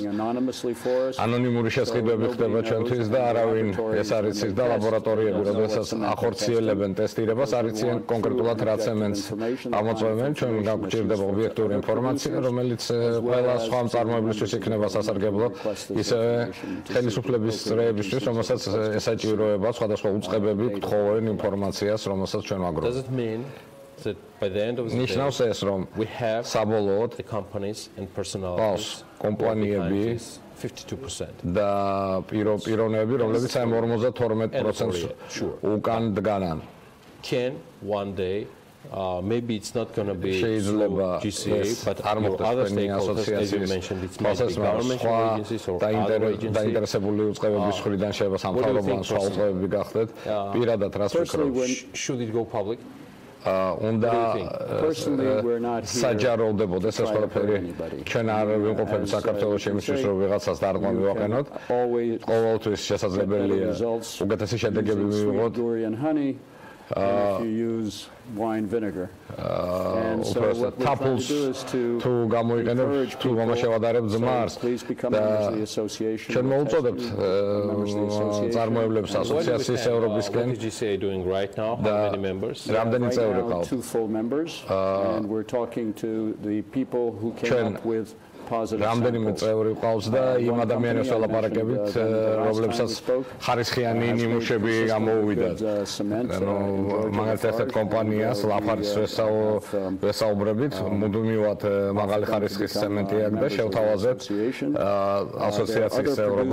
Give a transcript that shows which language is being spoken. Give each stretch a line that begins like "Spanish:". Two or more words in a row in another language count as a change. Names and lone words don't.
Georgian: ანონიმური შესყიდვები ხდება ჩვენთვის და არავინ ეს არ იცის და ლაბორატორიები, როდესაც ახორციელებენ ტესტირებას, არ იციან კონკრეტულად რა ცემენტს ამოწმებენ. ჩვენ გვჭირდება ობიექტური ინფორმაცია, რომელიც ყველა სხვა მწარმოებლისთვის იქნება სასარგებლო, ისევე ხელისუფლების წრეებისთვის, რომელსაც ესაჭიროება სხვადასხვა უწყებები გთხოვენ ინფორმაციას, რომელსაც ჩვენ ვაგროვებთ.
English: That by the end of the day, we have
Georgian: საბოლოოდ
English: the companies and personalities
Georgian: კომპანიები 52% და პიროვნებები, რომლებიც აი 52% უკან დგანან.
English: Can one day maybe it's not going to be GCA, but other stakeholders, as you mentioned, it's maybe government agencies or other agencies.
Georgian: დაინტერესებული უწყებების მხრიდან შეიძლება სამთავრობო ან სხვა უწყებები გახდეთ. პირადად რას ვფიქრობ?
English: Should it go public?
Georgian: უნდა საჯაროვდებოდეს ეს ყველაფერი. ჩვენ არ ვიმყოფებით საქართველოში იმისთვის, რომ ვიღაცას დარღვა მივაყენოთ. ყოველთვის შესაძლებელია უკეთესი შედეგები მივიღოთ.
English: Wine vinegar. And so what we try to do is to encourage people please become members of the association. What is GCA doing right now? How many members? Right now, 2 full members, and we're talking to the people who came up with
Georgian: რამდენიმე წევრი ყავს და იმ ადამიანებს ველაპარაკებით, რომლებსაც ხარისხიანი ნიმუშები გამოუვიდათ. მაგალითად ერთ კომპანიას ლაფარის ვესაუბრებით, მუდმივად მაღალი ხარისხის ცემენტი აქვს და შევთავაზეთ ასოციაციის წევრობა.